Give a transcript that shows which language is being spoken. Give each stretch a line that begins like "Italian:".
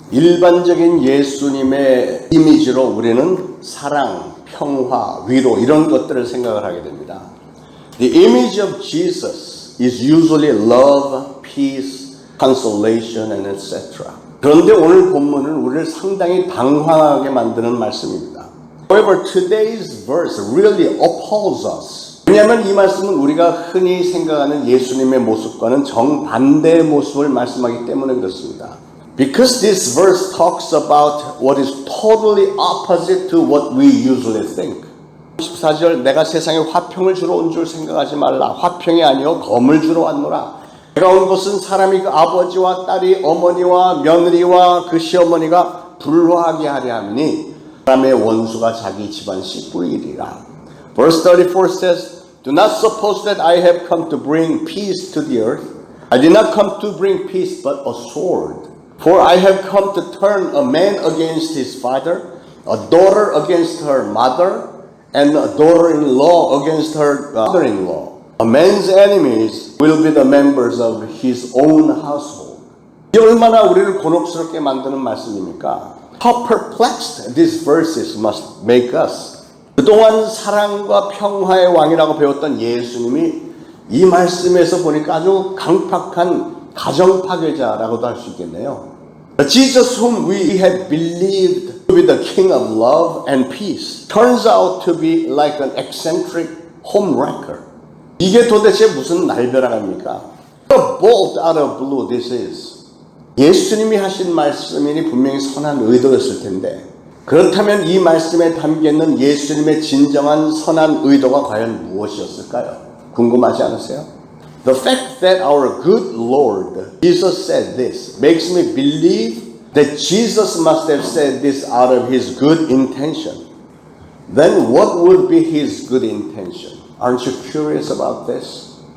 Korean: 일반적인 예수님의 이미지로 우리는 사랑, 평화, 위로 이런 것들을 생각을 하게 됩니다.
English: The image of Jesus is usually love, peace, consolation, and etc.
Korean: 그런데 오늘 본문은 우리를 상당히 방황하게 만드는 말씀입니다.
English: However, today's verse really appalls us.
Korean: 왜냐하면 이 말씀은 우리가 흔히 생각하는 예수님의 모습과는 정반대의 모습을 말씀하기 때문에 그렇습니다.
English: Because this verse talks about what is totally opposite to what we usually think.
Korean: 14절 내가 세상에 화평을 주러 온 줄 생각하지 말라. 화평이 아니요 검을 주러 왔노라. 내가 온 것은 사람이 그 아버지와 딸이 어머니와 며느리와 그 시어머니가 불화하게 하려 함이니 사람의 원수가 자기 집안 식구이리라.
English: Verse 34 says, Do not suppose that I have come to bring peace to the earth. I did not come to bring peace but a sword. For I have come to turn a man against his father, a daughter against her mother, and a daughter-in-law against her mother-in-law. A man's enemies will be the members of his own household.
Korean: 이 얼마나 우리를 곤혹스럽게 만드는 말씀입니까?
English: How perplexed these verses must make us.
Korean: 그동안 사랑과 평화의 왕이라고 배웠던 예수님이 이 말씀에서 보니까 아주 강팍한 가정 파괴자라고도 할 수 있겠네요.
English: Jesus whom we had believed to be the king of love and peace turns out to be like an eccentric homewrecker.
Korean: 이게 도대체 무슨 날벼락입니까?
English: A bolt out of blue this is.
Korean: 예수님이 하신 말씀이니 분명히 선한 의도였을 텐데 그렇다면 이 말씀에 담겨있는 예수님의 진정한 선한 의도가 과연 무엇이었을까요? 궁금하지 않으세요?
English: The fact that our good Lord Jesus said this makes me believe that Jesus must have said this out of his good intention. Then what would be his good intention? Aren't you curious about this?